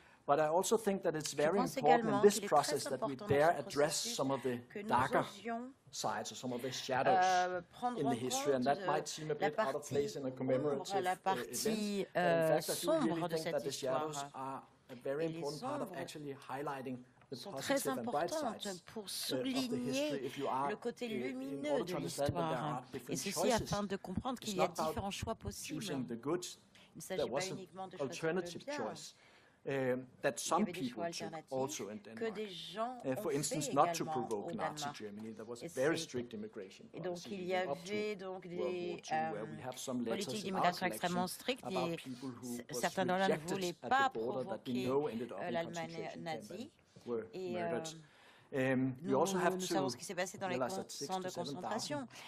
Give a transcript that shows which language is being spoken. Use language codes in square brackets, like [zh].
[en] But I also think that it's very important in this process that we dare address some of the darker sides or some of the shadows in the history, and that might seem a bit out of place in a commemorative event. But in fact, I do really think that the shadows are a very important part of actually highlighting [fr] sont très importantes pour souligner le côté lumineux de l'histoire. Et ceci afin de comprendre qu'il y a différents choix possibles. Il ne s'agit pas uniquement de choisir le bien. [en] That some people took also in Denmark. For instance, not to provoke Nazi Germany, there was a very strict immigration policy. [fr] Et donc il y avait donc des politiques d'immigration extrêmement strictes et certains d'entre eux ne voulaient pas provoquer l'Allemagne nazie. Et nous savons ce qui s'est passé dans les centres de concentration.